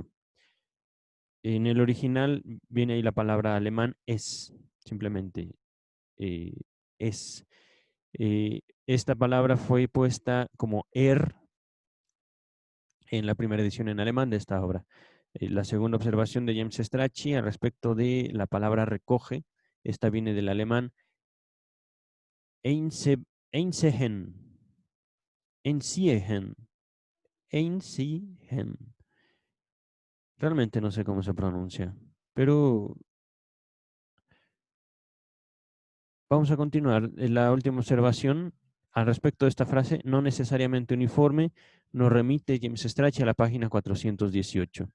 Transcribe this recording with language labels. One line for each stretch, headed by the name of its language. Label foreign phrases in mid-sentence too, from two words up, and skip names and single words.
Spanish: En el original viene ahí la palabra alemán es, simplemente eh, es. Esta palabra fue puesta como en la primera edición en alemán de esta obra. La segunda observación de James Strachey al respecto de la palabra recoge, esta viene del alemán
German: einsehen, einziehen, einziehen.
Spanish: Realmente no sé cómo se pronuncia, pero vamos a continuar. La última observación al respecto de esta frase, no necesariamente uniforme, nos remite James Strachey a la página 418.